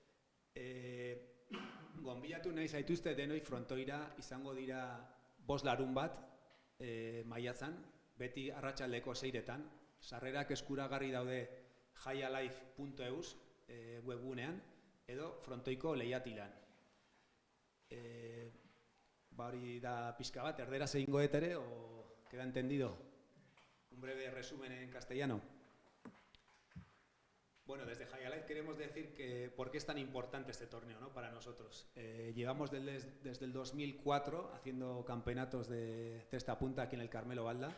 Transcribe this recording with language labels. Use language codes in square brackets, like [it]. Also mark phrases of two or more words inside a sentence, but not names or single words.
[eu] Gonbidatu nahi zaituzte denoi frontoira, izango dira 5 larunbat maiatzan, beti arratsaldeko 6etan. Sarrerak eskuragarri daude highalife.eus webgunean, edo frontoiko lehiatilan. Hori da pixka bat, erderaz egingo dut ere, [es] o queda entendido? Un breve resumen en castellano. Bueno, desde Highlight queremos decir que por qué es tan importante este torneo, ¿no?, para nosotros. Llevamos desde el 2004 haciendo campeonatos de cesta punta aquí en el Carmelo Valda.